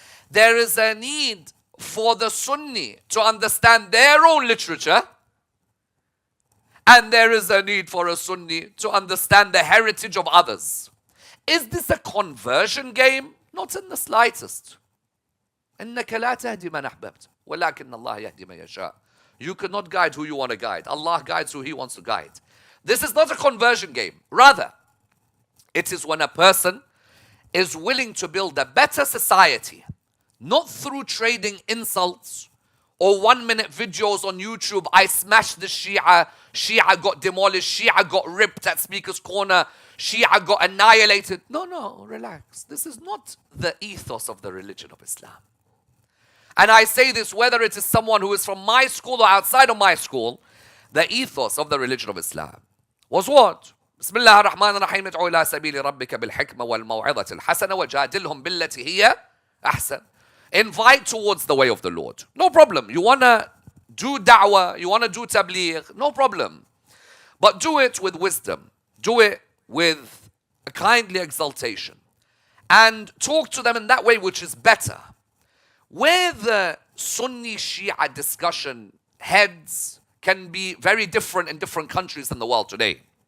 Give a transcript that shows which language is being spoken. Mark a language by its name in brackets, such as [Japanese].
[English] There is a need for the Sunni to understand their own literature. And there is a need for a Sunni to understand the heritage of others. Is this a conversion game? Not in the slightest. [Arabic] إنك لا تهدي من أحببت ولكن الله يهدي من يشاء. [English] You cannot guide who you want to guide. Allah guides who He wants to guide. This is not a conversion game. Rather, it is when a person is willing to build a better society, not through trading insults or 1-minute videos on YouTube. I smashed the Shia, Shia got demolished, Shia got ripped at Speaker's Corner, Shia got annihilated. No, relax. This is not the ethos of the religion of Islam. And I say this whether it is someone who is from my school or outside of my school. The ethos of the religion of Islam was what? [Arabic] بسم الله الرحمن الرحيم ادعو إلى سبيل ربك بالحكمة والموعظة الحسنة وجادلهم بالتي هي أحسن. [English] Invite towards the way of the Lord. No problem. You want to do da'wah, you want to do tabligh, no problem. But do it with wisdom. Do it with a kindly exaltation. And talk to them in that way which is better. Where the Sunni Shia discussion heads can be very different in different countries in the world today.